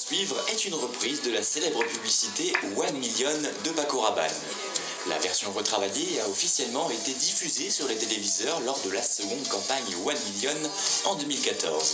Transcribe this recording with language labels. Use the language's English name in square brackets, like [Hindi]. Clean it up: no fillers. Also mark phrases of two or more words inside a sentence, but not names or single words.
[French] suivre est une reprise de la célèbre publicité One Million de Paco Rabanne. La version retravaillée a officiellement été diffusée sur les téléviseurs lors de la seconde campagne One Million en 2014.